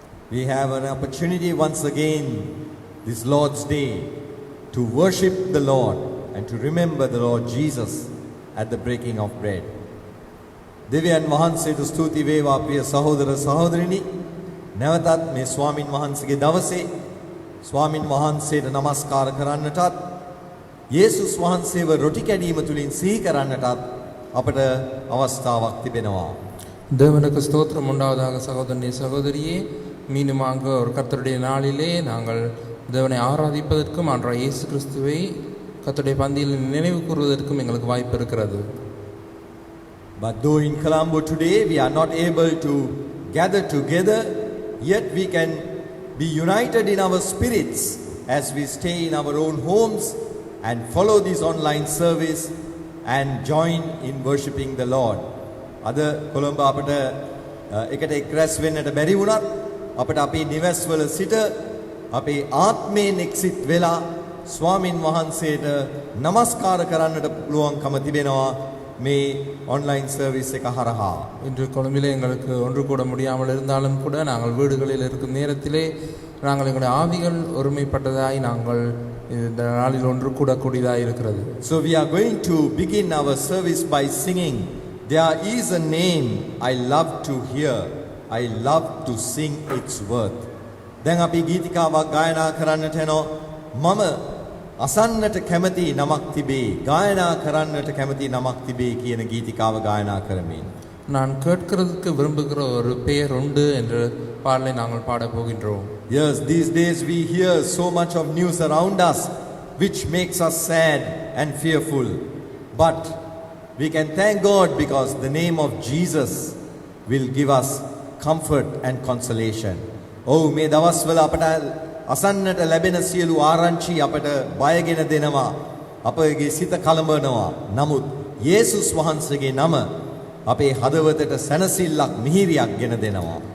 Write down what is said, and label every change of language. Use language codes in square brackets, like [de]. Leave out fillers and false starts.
[en] We have an opportunity once again this Lord's Day to worship the Lord and to remember the Lord Jesus at the breaking of bread. [si] දෙවියන් වහන්සේට ස්තුති වේවා ප්‍රිය සහෝදර සහෝදරිනි. නැවතත් මේ ස්වාමින් වහන්සේගේ දවසේ ස්වාමින් වහන්සේට নমස්කාර කරන්නටත් යේසුස් වහන්සේව රොටි කැඩීම තුලින් සිහි කරන්නටත් අපට අවස්ථාවක් තිබෙනවා. [ta] தேவனுக்கு ஸ்தோத்திரம் உண்டாவதாக சகோதரனே சகோதரியே. மீண்டுமாக ஒரு கர்த்தருடைய நாளிலே நாங்கள் தேவனை ஆராதிப்பதற்கும் ஆண்டவராகிய இயேசு கிறிஸ்துவை கர்த்தருடைய பந்தியில் நினைவு கூறுவதற்கும் எங்களுக்கு வாய்ப்பு இருக்கிறது. [en] But though in Colombo today we are not able to gather together, yet we can be united in our spirits as we stay in our own homes and follow this online service and join in worshipping the Lord. [si] අද කොළඹ අපට එකට එක්රැස් වෙන්නට බැරි වුණත් අපට අපේ නිවස්වල සිට අපේ ආත්මයෙන් එක්සිත් වෙලා ස්වාමින් වහන්සේට নমස්කාර කරන්නට පුළුවන්කම තිබෙනවා මේ [en] online service [si] එක හරහා. [ta] இன்று கொழும்பிலே எங்களுக்கு ஒன்று கூட முடியாமல் இருந்தாலும் கூட நாங்கள் வீடுகளில் இருக்கும் நேரத்திலே நாங்கள் எங்களுடைய ஆவிகள் ஒருமைப்பட்டதாய் நாங்கள் இந்த நாளில் ஒன்று கூட கூடியதாய் இருக்கிறது. [en] So we are going to begin our service by singing, "There is a name I love to hear, I love to sing its worth." [si] දැන් අපි ගීතිකාවක් ගායනා කරන්නට යනවා. මම අසන්නට කැමති නමක් තිබේ, ගායනා කරන්නට කැමති නමක් තිබේ කියන ගීතිකාව ගායනා කරමින්. [ta] நான் கேட்கிறதுக்கு விரும்புகிற ஒரு பெயர் உண்டு என்ற பாடலை நாங்கள் பாடப் போகின்றோம். [en] Yes, these days we hear so much of news around us which makes us sad and fearful. But we can thank God because the name of Jesus will give us comfort and consolation. [si] Oh, මේ දවස්වල අපට අසන්නට ලැබෙන සියලු ආරංචි අපට බයගෙන දෙනවා. අපගේ සිත කලඹනවා. නමුත් යේසුස් වහන්සේගේ නම අපේ හදවතට සැනසෙල්ලක් මිහිරියක් ගෙන දෙනවා.